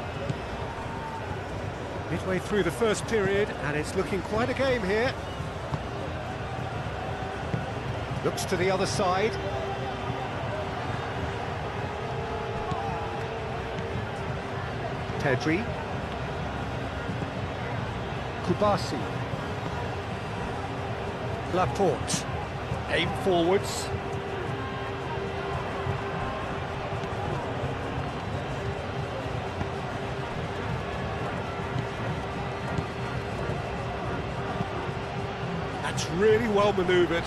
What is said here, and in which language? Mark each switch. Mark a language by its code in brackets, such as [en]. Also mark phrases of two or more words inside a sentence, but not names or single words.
[en] Midway through the first period, and it's looking quite a game here. Looks to the other side. Pedri. Kubasi. Laporte. Aim forwards. That's really well manoeuvred.